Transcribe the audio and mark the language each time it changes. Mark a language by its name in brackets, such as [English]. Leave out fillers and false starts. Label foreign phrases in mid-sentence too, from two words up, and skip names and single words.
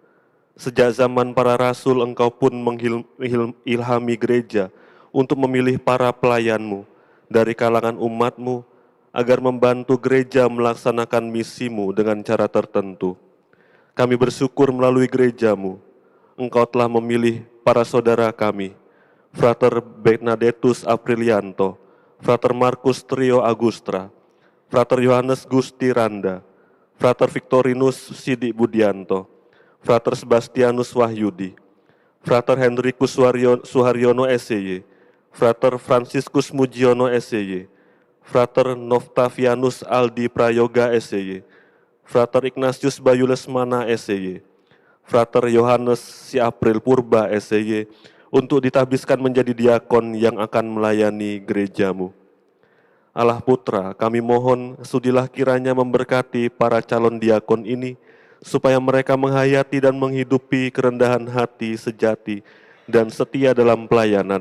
[Indonesian] Sejak zaman para rasul, Engkau pun mengilhami gereja untuk memilih para pelayan-Mu dari kalangan umat-Mu, agar membantu gereja melaksanakan misi-Mu dengan cara tertentu. Kami bersyukur melalui gereja-Mu, Engkau telah memilih para saudara kami, Frater Bernadettus Aprilianto, Frater Markus Trio Agustra, Frater Yohanes Gusti Randa, Frater Victorinus Sidik Budianto, Frater Sebastianus Wahyudi, Frater Henricus Suharyono SY, Frater Franciscus Mujiono SY, Frater Noftavianus Aldi Prayoga SY, Frater Ignatius Bayu Lesmana SY, Frater Yohanes Si April Purba SY, untuk ditabiskan menjadi diakon yang akan melayani gereja-Mu. Allah Putra, kami mohon sudilah kiranya memberkati para calon diakon ini, supaya mereka menghayati dan menghidupi kerendahan hati sejati dan setia dalam pelayanan.